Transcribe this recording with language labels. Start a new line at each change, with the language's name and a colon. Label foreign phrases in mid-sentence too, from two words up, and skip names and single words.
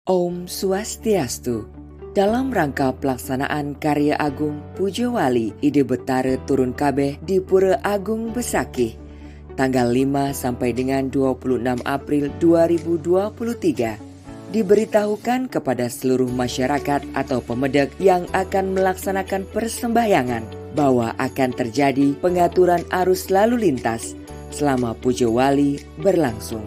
Balinese: Om Swastiastu.
Indonesian: Dalam rangka pelaksanaan karya agung Pujo Wali Ide Betara Turun Kabeh di Pura Agung Besakih, tanggal 5 sampai dengan 26 April 2023, diberitahukan kepada seluruh masyarakat atau pemedek yang akan melaksanakan persembahyangan bahwa akan terjadi pengaturan arus lalu lintas selama Pujo Wali berlangsung.